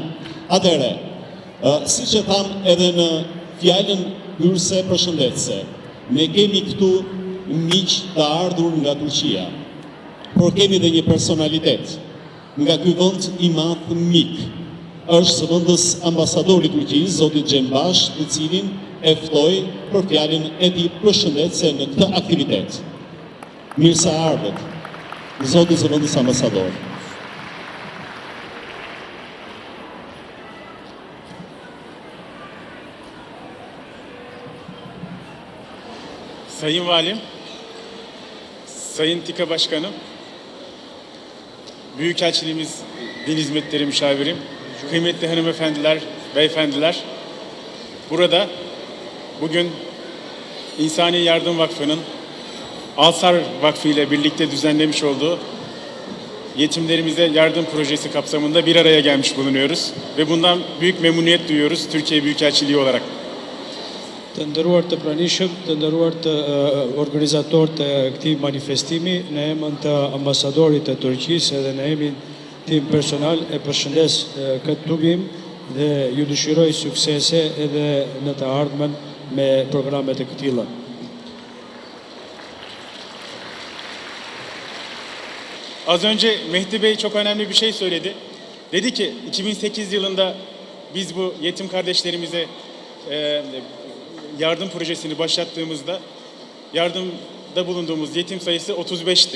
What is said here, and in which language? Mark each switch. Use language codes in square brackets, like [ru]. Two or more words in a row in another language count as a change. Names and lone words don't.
[sq] Atëherë, siç e tham edhe në fjalën hyrëse përshëndetëse, ne kemi këtu miq të ardhur nga Turqia, por kemi edhe një personalitet nga ky vend i madh mik. Është zëvendës ambasadori i Turqisë, zoti Xhenbash, i cilin e ftoi për fjalën e tij përshëndetëse në këtë aktivitet. Mirë se ardhët, zoti zëvendës ambasador. [tr] Sayın Valim, Sayın TİKA Başkanım, Büyükelçiliğimiz Din Hizmetleri Müşavirim, kıymetli hanımefendiler, beyefendiler, burada bugün İnsani Yardım Vakfı'nın Alsar Vakfı ile birlikte düzenlemiş olduğu yetimlerimize yardım projesi kapsamında bir araya gelmiş bulunuyoruz ve bundan büyük memnuniyet duyuyoruz Türkiye Büyükelçiliği olarak. [sq] Të nderuar të pranishëm, të nderuar të organizatorët të këtij manifestimi, në emrin të ambasadorit të Turqisë edhe në emrin tim personal e përshëndes këtë tubim dhe ju dëshiroj suksese edhe në të ardhmen me programe të këtilla. [tr] Az önce Mehdi Bey çok önemli bir şey söyledi. Dedi ki 2008 yılında biz bu yetim kardeşlerimize yardım projesini başlattığımızda yardımda bulunduğumuz yetim sayısı 35'ti.